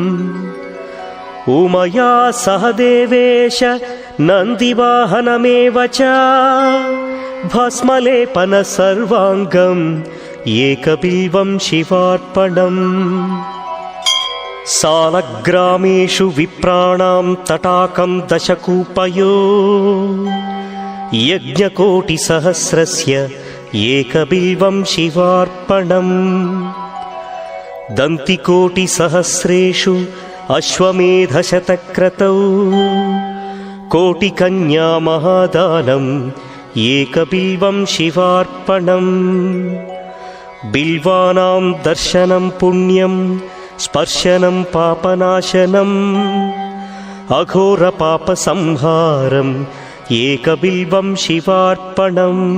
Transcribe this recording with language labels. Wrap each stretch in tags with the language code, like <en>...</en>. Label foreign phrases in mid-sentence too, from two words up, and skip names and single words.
<sa>उमया सह देवेश नन्दिवाहनमेव च भस्मलेपन सर्वाङ्गम् एकबिल्वं शिवार्पणम् सालग्रामेषु विप्राणां तटाकं दशकूपयो यज्ञकोटिसहस्रस्य एकबिल्वं शिवार्पणम् दन्तिकोटिसहस्रेषु अश्वमेधशतक्रतौ కోటికన్యా మహాదానం ఏకబిల్వం శివార్పణం. బిల్వానాం దర్శనం పుణ్యం స్పర్శనం పాపనాశనం. అఘోర పాప సంహారం ఏకబిల్వం శివార్పణం.</sa>